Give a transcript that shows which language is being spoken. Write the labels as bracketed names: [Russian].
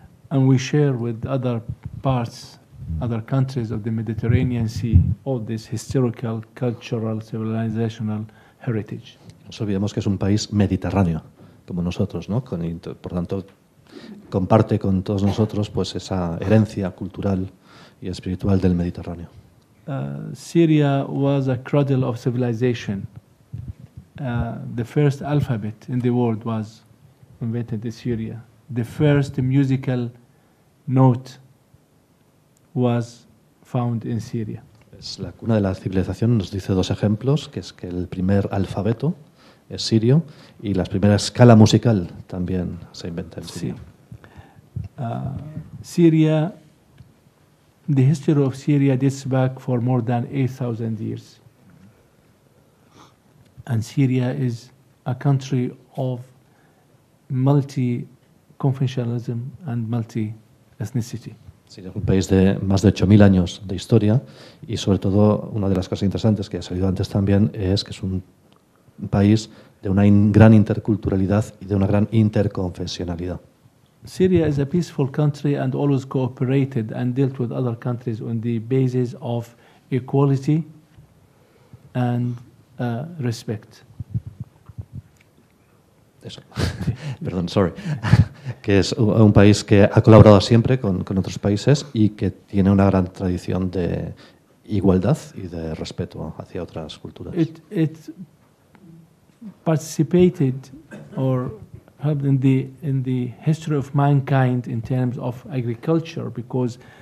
[English] And we share with other parts, other countries of the Mediterranean Sea, all this historical, cultural, civilizational heritage. [Spanish] No nos olvidemos que es un país mediterráneo, como nosotros, ¿no? Por tanto, comparte con todos nosotros pues esa herencia cultural y espiritual del Mediterráneo. [English] Syria was a cradle of civilization. The first alphabet in the world was invented in Syria. The first musical note was found in Syria. [Spanish] Es la cuna de la civilización. Nos dice dos ejemplos, que es que el primer alfabeto es sirio y la primera escala musical también se inventa en Siria. [English] Syria, the history of Syria dates back for more than 8,000 years. And Syria is a country of multi-confessionalism and multi-ethnicity. [Spanish] Siria es un país de más de 8.000 años de historia y sobre todo una de las cosas interesantes que ha salido antes también es que es un país de una gran interculturalidad y de una gran interconfesionalidad. [English] Syria is a peaceful country and always cooperated and dealt with other countries on the basis of equality and respect. [Spanish] Eso. Perdón, [English] sorry. [Spanish] Que es un país que ha colaborado siempre con otros países y que tiene una gran tradición de igualdad y de respeto hacia otras culturas. [English] It participated or helped in the history of mankind in terms of agriculture, because